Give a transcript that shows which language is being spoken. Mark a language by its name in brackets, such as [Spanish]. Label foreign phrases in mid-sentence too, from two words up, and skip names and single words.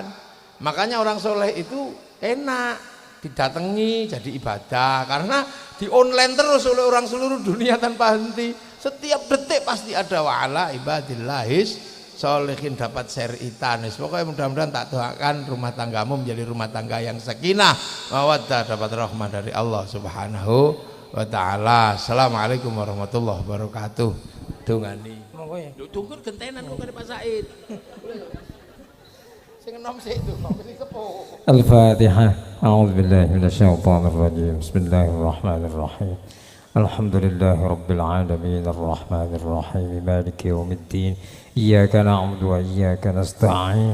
[Indonesian] Makanya orang soleh itu enak didatangi jadi ibadah, karena di online terus oleh orang seluruh dunia tanpa henti. Setiap detik pasti ada [Arabic] وعلى عباد الله الصالحين, [Indonesian] dapat syaritan. Pokoknya mudah-mudahan tak doakan rumah tanggamu menjadi rumah tangga yang sakinah mawaddah, dapat rahmah dari Allah [Arabic] سبحانه وتعالى. السلام عليكم ورحمة الله وبركاته. [Javanese] Dongani tunggu gentenan kok kare Pak Said. [Arabic] الفاتحة. أعوذ بالله من الشيطان الرجيم. بسم الله الرحمن الرحيم. الحمد لله رب العالمين الرحمن الرحيم مالك يوم الدين. إياك نعبد وإياك نستعين.